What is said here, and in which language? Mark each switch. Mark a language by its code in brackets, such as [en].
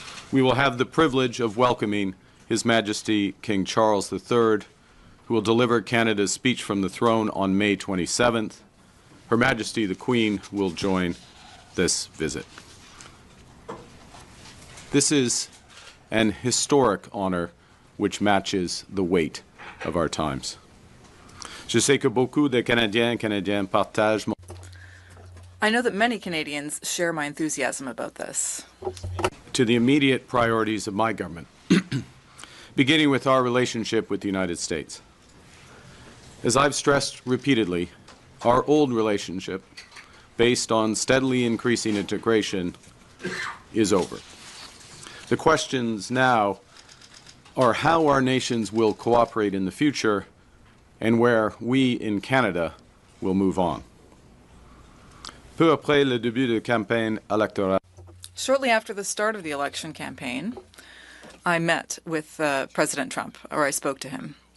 [en] We will have the privilege of welcoming His Majesty King Charles III, who will deliver Canada's speech from the throne on May 27th. Her Majesty the Queen will join this visit. This is an historic honor which matches the weight of our times. [fr] Je sais que beaucoup de Canadiens et Canadiennes partagent mon... [en] I know that many Canadians share my enthusiasm about this. To the immediate priorities of my government, beginning with our relationship with the United States. As I've stressed repeatedly, our old relationship, based on steadily increasing integration, is over. The questions now are how our nations will cooperate in the future and where we in Canada will move on. [fr] Peu après le début de campagne électorale. [en] Shortly after the start of the election campaign, I met with President Trump, or I spoke to him.